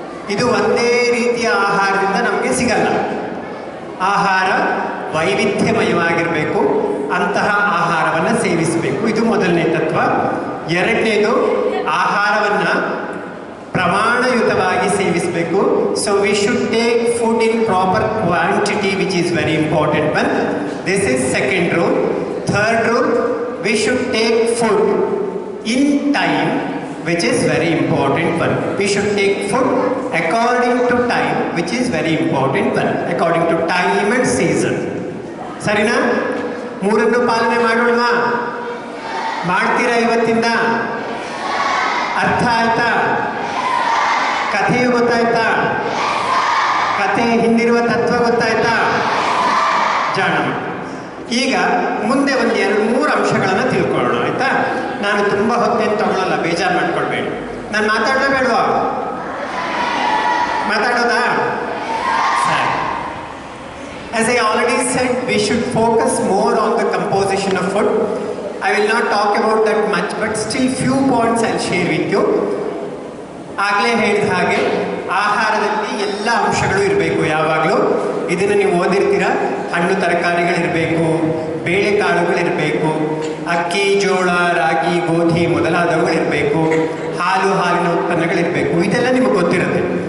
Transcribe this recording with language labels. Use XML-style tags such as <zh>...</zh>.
<kn>ಇದು ಒಂದೇ ರೀತಿಯ ಆಹಾರದಿಂದ ನಮಗೆ ಸಿಗಲ್ಲ. ಆಹಾರ ವೈವಿಧ್ಯಮಯವಾಗಿರಬೇಕು. ಅಂತಹ ಆಹಾರವನ್ನು ಸೇವಿಸಬೇಕು. ಇದು ಮೊದಲನೇ ತತ್ವ. ಎರಡನೇದು, ಆಹಾರವನ್ನು ಪ್ರಮಾಣಯುತವಾಗಿ ಸೇವಿಸಬೇಕು.</kn> <en>So we should take food in proper quantity, which is very important one. This is second rule. Third rule, we should take food in time, which is very important one. We should take food according to time, which is very important one. According to time and season.</en> <kn>ಸರಿನಾ? ಮೂರನ್ನು ಪಾಲನೆ ಮಾಡೋಣವಾ? ಮಾಡ್ತೀರಾ ಇವತ್ತಿಂದ? ಅರ್ಥ ಆಯ್ತಾ? ಕಥೆಯು ಗೊತ್ತಾಯ್ತಾ? ಕಥೆ ಹಿಂದಿರುವ ತತ್ವ ಗೊತ್ತಾಯ್ತಾ? ಜಾಣ. ಈಗ ಮುಂದೆ ಒಂದು 2-3 ಅಂಶಗಳನ್ನು ತಿಳ್ಕೊಳ್ಳೋಣ, ಆಯ್ತಾ? ನಾನು ತುಂಬ ಹೊತ್ತೇನು ತಗೊಳ್ಳಲ್ಲ, ಬೇಜಾರು ಮಾಡ್ಕೊಳ್ಬೇಡಿ. ನಾನು ಮಾತಾಡಲೇಬೇಡವಾ? ಮಾತಾಡೋದಾ? ಸರಿ.</kn> <en>As I already said, we should focus more on the composition of food. I will not talk about that much, but still few points I'll share with you.</en> <kn>ಆಗಲೇ ಹೇಳಿದ ಹಾಗೆ ಆಹಾರದಲ್ಲಿ ಎಲ್ಲ ಅಂಶಗಳು ಇರಬೇಕು ಯಾವಾಗಲೂ. ಇದನ್ನು ನೀವು ಓದಿರ್ತೀರ. ಹಣ್ಣು ತರಕಾರಿಗಳಿರಬೇಕು, ಬೇಳೆಕಾಳುಗಳಿರಬೇಕು, ಅಕ್ಕಿ, ಜೋಳ, ರಾಗಿ, ಗೋಧಿ ಮೊದಲಾದವುಗಳಿರಬೇಕು, ಹಾಲಿನ ಉತ್ಪನ್ನಗಳಿರಬೇಕು. ಇದೆಲ್ಲ ನಿಮಗೆ ಗೊತ್ತಿರುತ್ತೆ.</kn>